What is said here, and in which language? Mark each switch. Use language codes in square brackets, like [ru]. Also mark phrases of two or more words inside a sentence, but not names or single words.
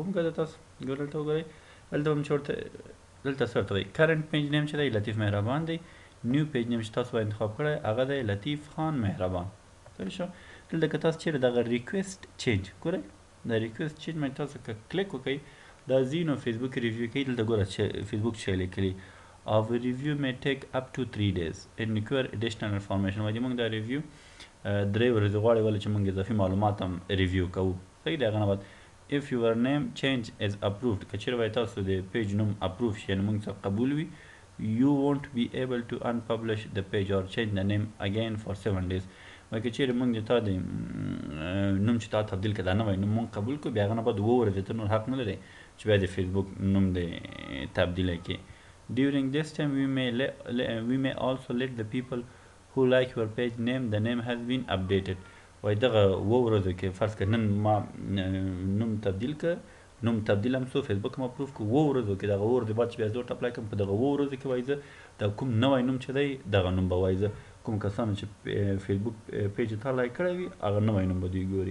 [ps] وګورئ تاسو ګورئ دلته وګورئ، دلته هم چې ورته دلته څه ورته وایي [en] current page name [ps] چې دی لطیف مهربان دی. [en] new page name [ps] چې تاسو به انتخاب کړی هغه دی لطیف خان مهربان. صحیح شو؟ دلته که تاسو چیرې دغه [en] request change [ps] ګورئ د [en] request change [ps] باندې تاسو که کلیک وکړئ دا ځینو فیسبوک ریویو کوي. دلته ګوره فیسبوک چې لیکلي [en] Our review may take up to 3 days and require additional information. [ps] وایي موږ دا ریویو 3 ورځې غواړي ولې چې موږ اضافي معلومات هم ریویو کوو. صحیح دی؟ هغه نه بعد [en] if your name change is approved [ps] که چیرې وایي تاسو د پیج نوم اپروف شي یعنې موږ څخه قبول وي [en] you won't be able to unpublish the page or change the name again for 7 days. [ps] وایي که چیرې موږ د تا د نوم چې تا تبدیل کړه دا نوی نوم موږ قبول کړو بیا هغه نه بعد 2 ورځې ته نور حق نه لرئ چې بیا د فیسبوک نوم د تبدیلی کړي. [en] During this time we may also let the people who like your page name the name has been updated. [ps] وای دغه 2 ورځو کې فرض کړه نن ما نوم تبدیل کړ، نوم تبدیل هم سو فیسبوک هم اپروف کړ، 2 ورځو کې دغه 2 ورځې بعد چې بیا زه ورته اپلای کړم په دغه 2 ورځو کې وایي زه د کوم نوی نوم چې دی دغه نوم به وایي زه کوم کسانو چې فیسبوک پیج ته لایک کړی وي هغه نوی نوم به دوی ګوري.